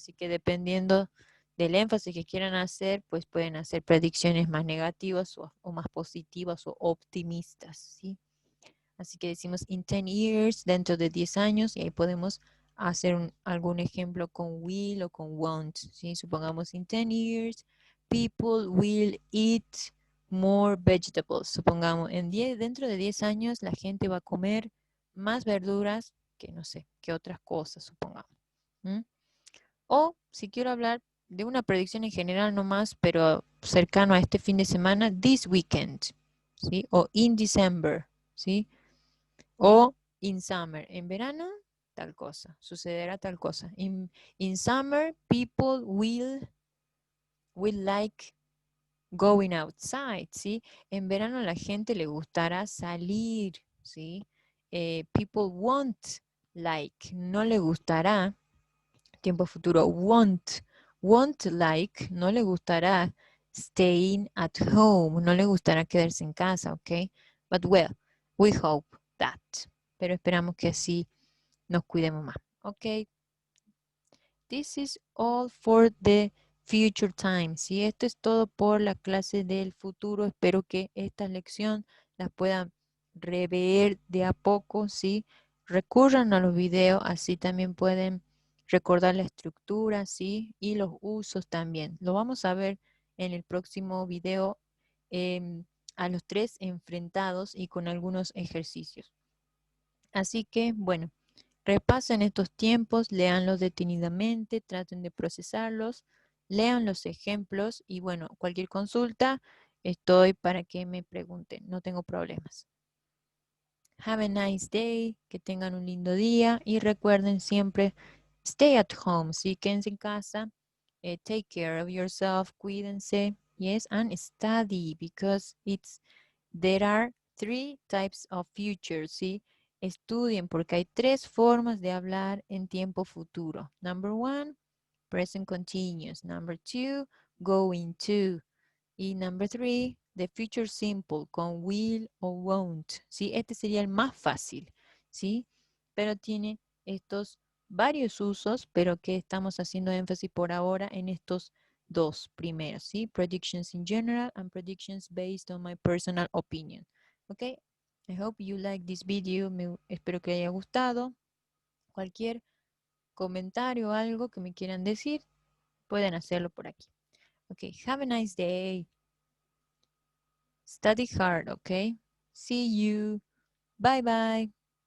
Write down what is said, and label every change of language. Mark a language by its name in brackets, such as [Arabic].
[Spanish] Así que dependiendo del énfasis que quieran hacer, pues pueden hacer predicciones más negativas o más positivas o optimistas, ¿sí? Así que decimos [English] in 10 years, dentro de 10 años, [Spanish] y ahí podemos hacer algún ejemplo con will o con won't, ¿sí? Supongamos [English] in 10 years, people will eat more vegetables. [Spanish] Supongamos, dentro de 10 años la gente va a comer más verduras que, no sé, que otras cosas, supongamos. O si quiero hablar de una predicción en general nomás, pero cercano a este fin de semana, [English] this weekend, [Spanish] ¿sí? O [English] in December, [Spanish] ¿sí? O [English] in summer, [Spanish] en verano, tal cosa, sucederá tal cosa. [English] In summer, people will like going outside, ¿sí? [Spanish] En verano la gente le gustará salir, ¿sí? [English] People won't like, [Spanish] no le gustará, tiempo futuro, [English] won't like, [Spanish] no le gustará [English] staying at home, [Spanish] no le gustará quedarse en casa, ¿ok? [English] But well, we hope that. [Spanish] Pero esperamos que así nos cuidemos más, ¿ok? [English] This is all for the future time. [Spanish] ¿Sí? Esto es todo por la clase del futuro. Espero que esta lección la puedan rever de a poco, ¿sí? Recurran a los videos, así también pueden recordar la estructura, ¿sí? Y los usos también. Lo vamos a ver en el próximo video a los tres enfrentados y con algunos ejercicios. Así que, bueno. Repasen estos tiempos, léanlos detenidamente, traten de procesarlos, lean los ejemplos y bueno, cualquier consulta, estoy para que me pregunten, no tengo problemas. [English] Have a nice day, [Spanish] que tengan un lindo día y recuerden siempre, [English] stay at home, [Spanish] ¿sí? Quédense en casa, [English] take care of yourself, [Spanish] cuídense, [English] yes, and study because there are 3 types of future, ¿sí? [Spanish] Estudien porque hay 3 formas de hablar en tiempo futuro. [English] Number 1, present continuous. Number 2, going to. Y number 3, the future simple [Spanish] con will o won't, [English] ¿sí? [Spanish] Este sería el más fácil, ¿sí? Pero tiene estos varios usos, pero que estamos haciendo énfasis por ahora en estos 2 primeros, ¿sí? [English] Predictions in general and predictions based on my personal opinion. ¿Ok? I hope you like this video. [Spanish] Espero que haya gustado. Cualquier comentario o algo que me quieran decir, pueden hacerlo por aquí. [English] Ok, have a nice day. Study hard, okay? See you. Bye bye.